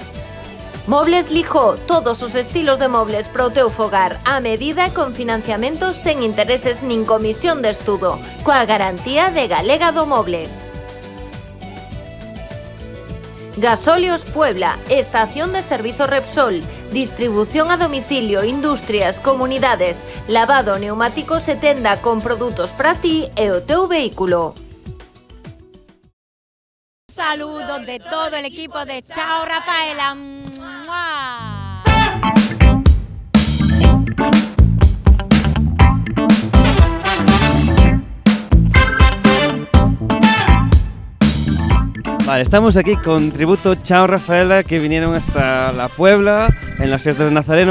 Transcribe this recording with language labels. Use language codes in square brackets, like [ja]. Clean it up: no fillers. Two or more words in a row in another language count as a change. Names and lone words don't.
[gl] Mobles Lijó, todos os estilos de mobles para o teu fogar, a medida e con financiamentos sen intereses nin comisión de estudo, coa garantía de Galega do Moble. Gasóleos Puebla, estación de servizo Repsol, distribución a domicilio, industrias, comunidades, lavado, neumáticos e tenda con produtos para ti e o teu vehículo. [es] Saludos de todo el equipo de Chao Rafaela. ¡Mua! Vale, estamos aquí con tributo Chao Rafaela, que vinieron hasta la Puebla en las fiestas de Nazareno.